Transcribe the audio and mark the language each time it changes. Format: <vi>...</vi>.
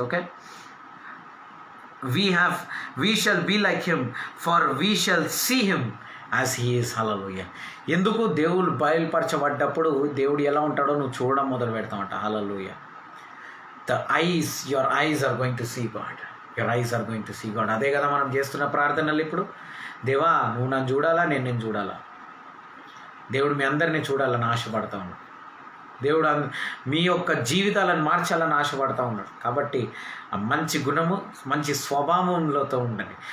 <en>Okay, we shall be like him, for we shall see him as he is.</en> <te>Hallelujah. ఎందుకు? దేవుడు బయలుపరచబడ్డప్పుడు దేవుడు ఎలా ఉంటాడో నువ్వు చూడడం మొదలు పెడతామంట. Hallelujah.</te> <en>your eyes are going to see God. Your eyes are going to see God.</en> <te>అదే కదా మనం చేస్తున్న ప్రార్థనలు ఇప్పుడు. దేవా, నువ్వు నన్ను చూడాలా, నేను చూడాలా. దేవుడు మీ అందరినీ చూడాలని ఆశపడతా ఉన్నాడు. దేవుడు మీ యొక్క జీవితాలను మార్చాలని ఆశపడతా ఉన్నాడు. కాబట్టి ఆ మంచి గుణము, మంచి స్వభావంలోతో ఉండండి.</te>